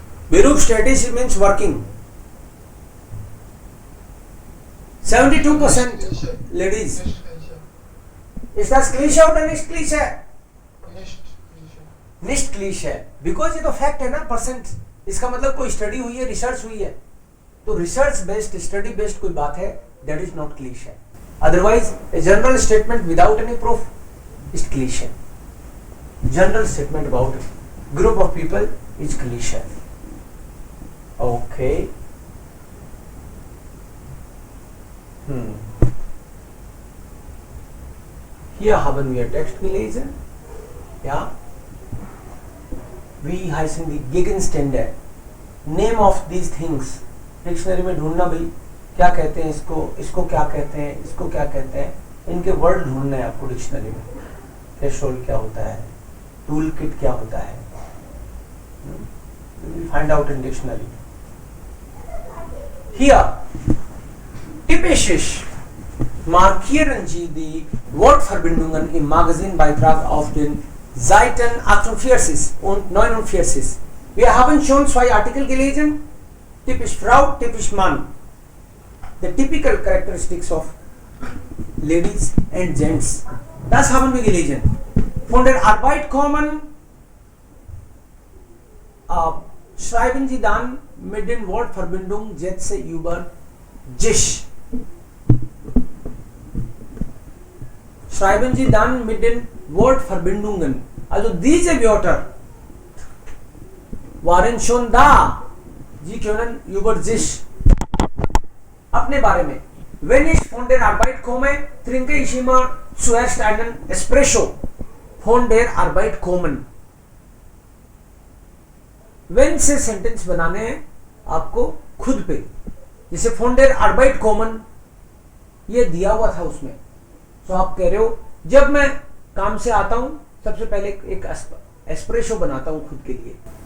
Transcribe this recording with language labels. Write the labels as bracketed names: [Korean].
[English] berufstätig means working. 72% ladies. [German] Nicht Klischee. Ist das Klischee oder nicht Klischee? Nicht Klischee. Nicht Klischee, [English] because [Hindi] ये तो fact है ना, percent. इसका मतलब कोई स्टडी हुई है, रिसर्च हुई है, तो रिसर्च बेस्ड, स्टडी बेस्ड कोई बात है, [English] That is not cliche. Otherwise a general statement without any proof is cliche. General statement about group of people is cliche. Okay, [German] hier haben wir Text gelesen. Ja, wie heißen die Gegenstände? [English] Name of these things. [Hindi] Dictionary में ढूंढना भाई, क्या कहते हैं इसको, इसको क्या कहते हैं, इसको क्या कहते हैं, इनके वर्ड ढूंढना है आपको डिक्शनरी में। थ्रेशोल्ड क्या होता है, टूल किट क्या होता है, [English] Find out in dictionary. [German] Hier typisch markieren Sie die Wortverbindungen im Magazinbeitrag auf den Seiten 48 und 49. Wir haben schon 2 Artikel gelesen, typisch Frau, typisch Mann. [English] The typical characteristics of ladies and gents. [German] Das haben wir gelesen. Von der Arbeit kommen, schreiben Sie dann mit den Wortverbindungen Sätze über sich. Schreiben Sie dann mit den Wortverbindungen. Also diese Wörter waren schon da. Sie können über sich, [Hindi] अपने बारे में। [German] Wenn ich von der Arbeit komme, trinke ich immer zuerst einen Espresso. Von der Arbeit kommen. [Hindi] Wenn से sentence बनाने हैं आपको खुद पे, जैसे [German] von der Arbeit kommen [Hindi] ये दिया हुआ था उसमें, तो आप कह रहे हो जब मैं काम से आता हूं सबसे पहले एक एस्प्रेसो बनाता हूं खुद के लिए।